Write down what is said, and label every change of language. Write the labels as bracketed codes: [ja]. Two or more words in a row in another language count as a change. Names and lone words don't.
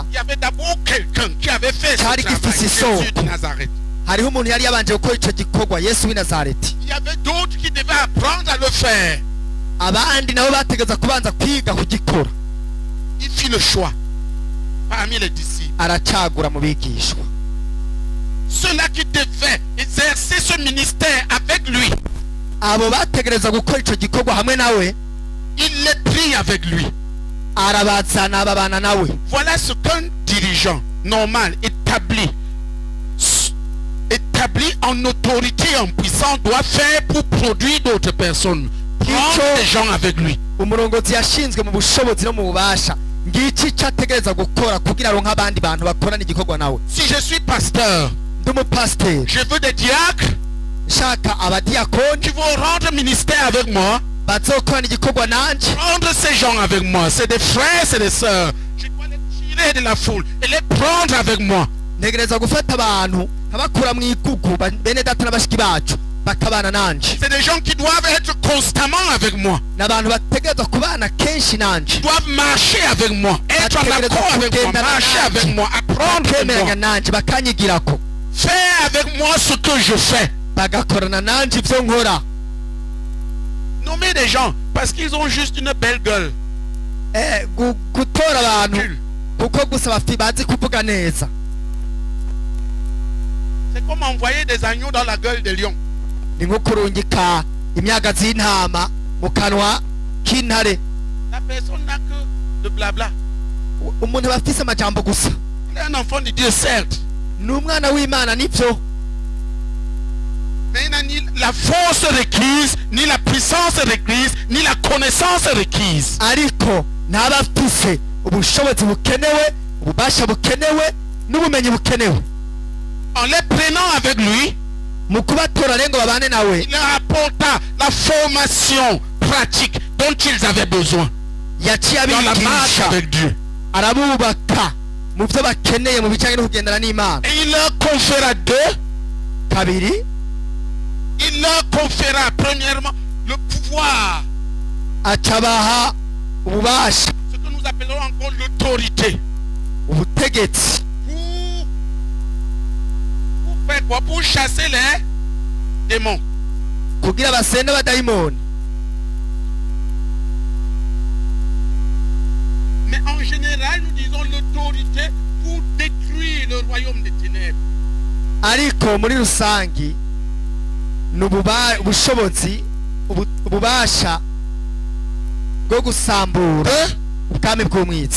[fr] Il y avait d'abord quelqu'un qui avait fait ce [rn] Cyari [fr] travail, [rn] gifise [fr] Jésus [rn] isoko. [fr] de Nazareth. [rn] hariho umuntu yari yabanje gukora icyo gikorwa Yesu w'i Nazareti [fr] Il y avait d'autres qui devaient apprendre à le faire. [rn] abandi nabo bategeza kubanza kwiga kugikora [fr] Il fit le choix parmi les disciples. [rn] aracagura mu bigishwa [fr] Ceux-là qui devaient exercer ce ministère avec lui, [rn] abo bategereza gukora icyo gikorwa hamwe nawe [fr] il les prit avec lui. [rn] arabazana babana nawe [fr] Voilà ce qu'un dirigeant normal, établi en autorité, en puissance, doit faire pour produire d'autres personnes. Prendre des gens avec lui. [rn] umurongozi yashinzwe mu bushobozi no mu bubasha ngiki icyo ategereza gukora kugira ngo nk'abandi bantu bakorana igikorwa nawe [fr] Si je suis pasteur, [rn] ndi umupasiteri [fr] je veux des diacres [rn] nshaka abadiyakoni [fr] qui vont rendre ministère avec moi. [rn] bazokorana igikorwa nanje [fr] Prendre ces gens avec moi. C'est des frères, c'est des sœurs. Je dois les tirer de la foule et les prendre avec moi. [rn] ntegereza gufata abantu nkabakura mu igugu bene data na bashiki bacu bakabana nanje [fr] C'est des gens qui doivent être constamment avec moi. [rn] n'abantu bategereza kubana kenshi nanje [fr] Ils doivent marcher avec moi. Être en accord avec moi. Marcher avec moi. Apprendre avec [rn] bakemeranya [fr] moi. [rn] nanje bakanyigirako [fr] Faire avec moi ce que je fais. [rn] bagakorana nanje ibyo nkora [fr] Nommer des gens parce qu'ils ont juste une belle gueule. [rn] gutora abantu kuko gusa bazi kuvuga neza [fr] C'est comme envoyer des agneaux dans la gueule des lions. [rn] ni nko kurungika imyagazi y'intama mu kanwa k'intare [fr] La personne n'a que de blabla. [rn] umuntu aba afise amajambo gusa [fr] Il est un enfant de Dieu, certes. [rn] ni umwana w'imana nibyo [fr] Mais il n'a ni la force requise, ni la puissance requise, ni la connaissance requise. [rn] ariko ntaba afise ubushobozi bukenewe ububasha bukenewe n'ubumenyi bukenewe [fr] En les prenant avec lui, [rn] mu kubatora rero ngo babane nawe [fr] il leur apporta la formation pratique dont ils avaient besoin [rn] yaciye [fr] dans la marche [rn] abigisha [fr] avec Dieu. [rn] arabubaka mu byo bakeneye mu bijyanye no kugendana n'imana [fr] Et il leur conféra deux. [rn] kabiri [fr] Il leur conféra premièrement le pouvoir, [rn] acabaha ububasha [fr] ce que nous appellerons encore l'autorité. [rn] ubutegetsi [fr] Pour faire quoi? Pour chasser les démons. [rn] kugira basende abadayimoni [fr] Mais en général, nous disons l'autorité pour détruire le royaume des ténèbres. [rn] ariko muri rusangi ni ubushobozi ububasha bwo gusambura ubwami bw'umwitsa